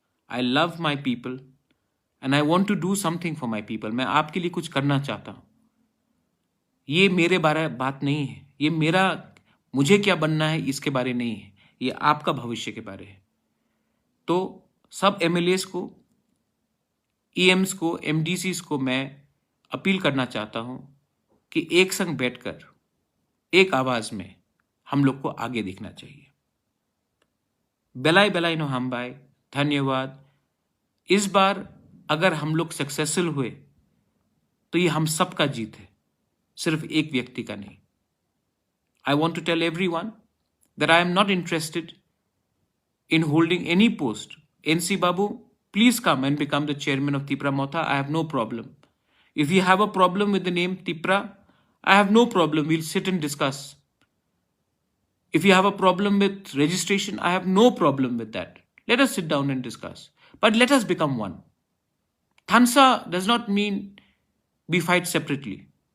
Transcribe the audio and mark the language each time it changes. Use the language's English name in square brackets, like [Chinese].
[English] I love my people and I want to do something for my people. [Hindi] मैं आपके लिए कुछ करना चाहता हूं। ये मेरे बारे बात नहीं है, ये मेरा मुझे क्या बनना है इसके बारे नहीं है, ये आपका भविष्य के बारे है। तो सब एमएलएस को, ईएम्स को, एमडीसीज को मैं अपील करना चाहता हूं कि एक संग बैठकर एक आवाज में हम लोग को आगे दिखना चाहिए। बेलाई बेलाई नो हम भाई, धन्यवाद। इस बार अगर हम लोग सक्सेसफुल हुए तो ये हम सबका जीत है, सिर्फ एक व्यक्ति का नहीं। [English] I want to tell everyone that I am not interested in holding any post. NC Babu, please come and become the chairman of Tipra Motha. I have no problem. If you have a problem with the name Tipra, I have no problem. We'll sit and discuss. If you have a problem with registration, I have no problem with that. Let us sit down and discuss. But let us become one. Thansa does not mean we fight separately.